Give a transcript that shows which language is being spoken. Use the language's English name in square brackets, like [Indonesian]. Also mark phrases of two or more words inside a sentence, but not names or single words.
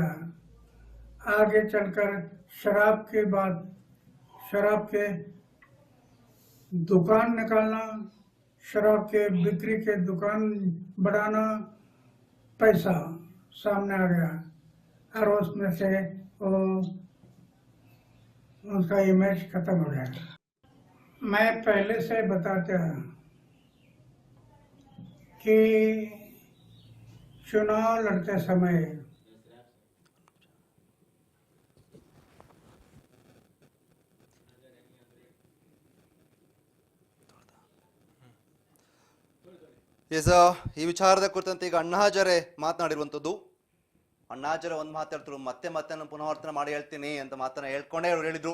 [Hindi] आगे चलकर शराब के दुकान निकालना, शराब के बिक्री के दुकान बढ़ाना, पैसा सामने आ गया और उसमें से उसका इमेज खत्म हो गया। मैं पहले से बताता कि चुनाव लड़ते समय [Kannada] ಈ ವಿಚಾರದ ಕುರಿತಂತೆ ಈಗ ಅಣ್ಣಾ ಹಜಾರೆ ಮಾತನಾಡಿರುವಂಥದ್ದು. ಅಣ್ಣಾ ಹಜಾರೆ ಒಂದು ಮಾತಾಡ್ತಿದ್ರು, ಮತ್ತೆ ನಾನು ಪುನರಾವರ್ತನೆ ಮಾಡಿ ಹೇಳ್ತೀನಿ ಅಂತ ಮಾತನ್ನ ಹೇಳ್ಕೊಂಡೇ ಅವ್ರು ಹೇಳಿದ್ರು.